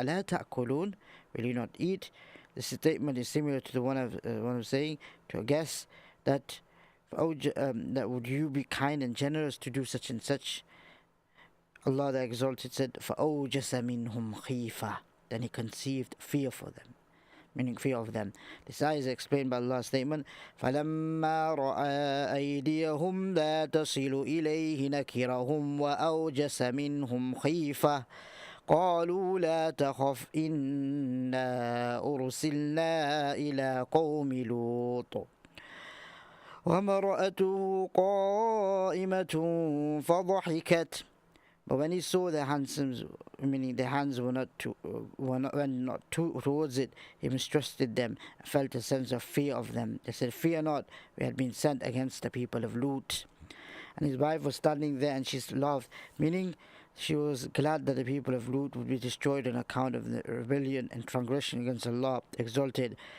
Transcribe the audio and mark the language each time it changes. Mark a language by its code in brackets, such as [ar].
[ar] أَلَا تَأْكُلُونَ, [en] will you not eat? This statement is similar to the one of saying to a guest that would you be kind and generous to do such and such. Allah the Exalted said, [ar] فَأَوْجَسَ مِنْهُمْ خِيفَةً, [en] then he conceived fear for them, meaning fear of them. This ayah is explained by Allah's statement, [ar] فَلَمَّا رَأَى أَيْدِيَهُمْ لَا تَصِلُ إِلَيْهِ نَكِرَهُمْ وَأَوْجَسَ مِنْهُمْ خِيفَةً قالوا لا تخف إنا أرسلنا إلى قوم لوط وامرأته قائمة فضحكت. [en] But when he saw their hands, meaning their hands went not towards it, he mistrusted them and felt a sense of fear of them. They said, fear not, we had been sent against the people of Lut. And his wife was standing there and she laughed, meaning she was glad that the people of Lut would be destroyed on account of the rebellion and transgression against Allah Exalted.